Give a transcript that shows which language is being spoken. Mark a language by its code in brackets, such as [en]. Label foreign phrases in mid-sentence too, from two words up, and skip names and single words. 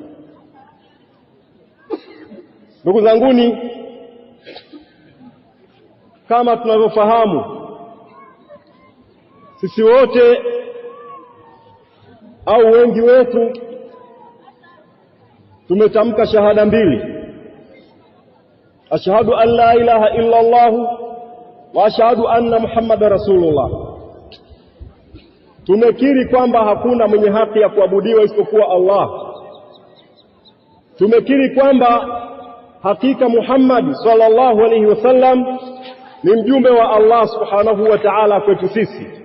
[sw] Ndugu zanguni, kama tunavyofahamu sisi wote au wengi wetu tumetamka shahada mbili, [ar] أشهد أن لا إله إلا الله وأشهد أن محمدا رسول الله. [sw] Tumekiri kwamba hakuna mwenye haki ya kuabudiwa isipokuwa Allah. Tumekiri kwamba hakika Muhammad [ar] صلى الله عليه وسلم [sw] ni mjumbe wa Allah [ar] سبحانه وتعالى [sw] kwetu sisi.